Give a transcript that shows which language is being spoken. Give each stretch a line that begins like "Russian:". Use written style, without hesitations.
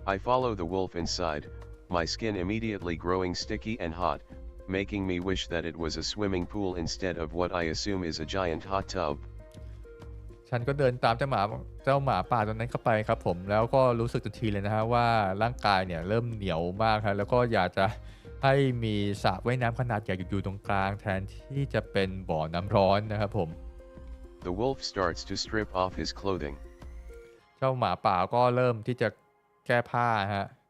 English: I follow the wolf inside, my skin immediately growing sticky and hot, making me wish that it was a swimming pool instead of what I assume is a giant hot tub.
Thai: ฉันก็เดินตามเจ้าหมาป่าตัวนั้นเข้าไปครับผมแล้วก็รู้สึกทันทีเลยนะฮะว่าร่างกายเนี่ยเริ่มเหนียวมากครับแล้วก็อยากจะให้มีสระว่ายน้ำขนาดใหญ่อยู่ตรงกลางแทนที่จะเป็นบ่อน้ำร้อนนะครับผม
English: The wolf starts to strip off his clothing.
Thai: เจ้าหมาป่าก็เริ่มที่จะแก้ผ้าฮะ